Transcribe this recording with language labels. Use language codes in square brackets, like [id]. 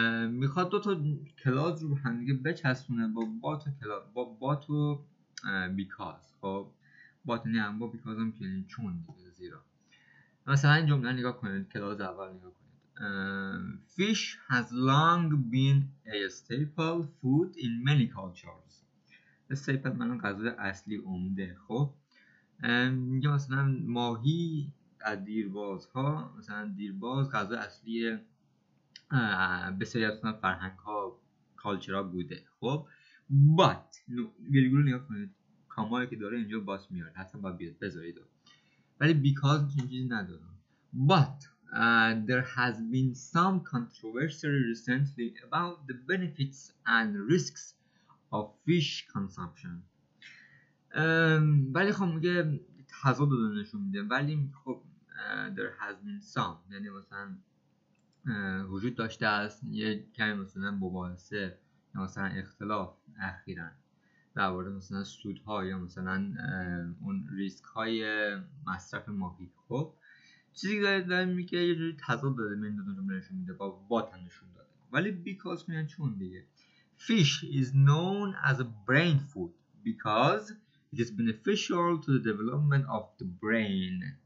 [fa] میخواد دو تا کلاز رو هم دیگه بچسبونه با but و because. خب but یعنی هم با because هم که چون دیگه زیرا. مثلا این جمله نگاه کنید، کلاز اول نگاه کنید. [en] Fish has long been a staple food in many cultures. [fa] staple معنی غذای اصلی، عمده. خب میگه مثلا ماهی از دیربازها، مثلا دیرباز غذای اصلی بسیاری از فرهنگ ها، کالچرها بوده. خب but ویرگول نگاه کنید، کامایی که داره اینجا باس میاد، حتما باید بیاد بذارید. ولی because چیزی نداره. [en] but there has been some controversy recently about the benefits and risks of fish consumption. [fa] ولی خب میگه تضاد رو نشون میده. ولی خب [en] there has been some [fa] یعنی مثلا وجود داشته است یه کمی مثلا مباحثه یا مثلا اختلاف اخیراً درباره مثلا سودها یا مثلا اون ریسک های مصرف ماهی. خب چیزی داره میگه یه جوری تضاد داده، من دو جمله نشون میده با وات نشون داده. ولی because میان چون دیگه. [en] Fish is known as a brain food because it is beneficial to the development of the brain.